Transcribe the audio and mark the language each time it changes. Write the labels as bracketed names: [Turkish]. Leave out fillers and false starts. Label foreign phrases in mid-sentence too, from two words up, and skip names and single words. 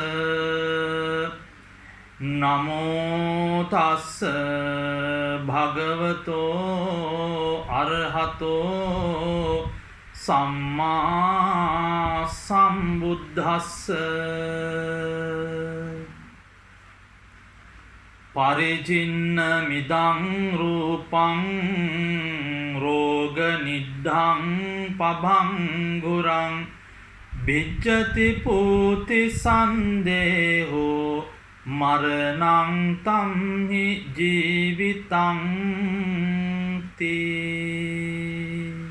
[Pali] නමෝ තස්ස භගවතෝ අරහතෝ සම්මා සම්බුද්දස්ස පරිචින්න මිදං රූපං රෝග නිද්ධං පභංගුරං විච්ඡති පූති සන්දේහෝ මරණං තම්හි ජීවිතං තී.